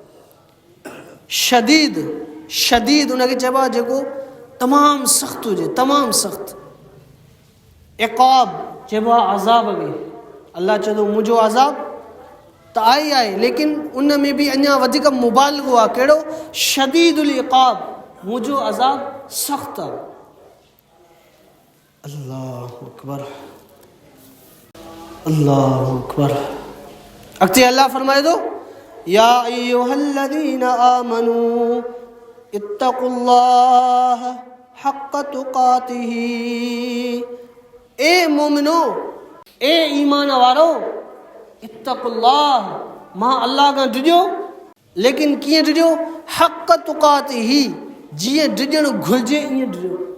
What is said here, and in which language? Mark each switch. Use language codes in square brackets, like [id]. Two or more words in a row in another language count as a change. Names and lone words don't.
[sd] शदीद, शदीद उनखे चइबो आहे जेको तमामु सख़्तु हुजे, तमामु सख़्तु। इक़ाब चइबो आहे अज़ाब खे। अलाह चए थो मुंहिंजो अज़ाब त आहे, लेकिन उन में बि अञा वधीक मुबालगो आहे। कहिड़ो? [ar] شديد العقاب, [sd] मुंहिंजो अज़ाब सख़्तु आहे। [ar] الله أكبر، الله أكبر. [sd] अॻिते अलाह फरमाए थो [ar] يا أيها الذين آمنوا اتقوا الله حق تقاته. [sd] ए मोमिनो, ए ईमान वारो, इत्तक़ुल्लाह, मां अल्लाह खां डिॼो, लेकिन कीअं डिॼो? [ar] حق تقاته, [sd] जीअं डिॼणु घुरिजे ईअं डिॼो।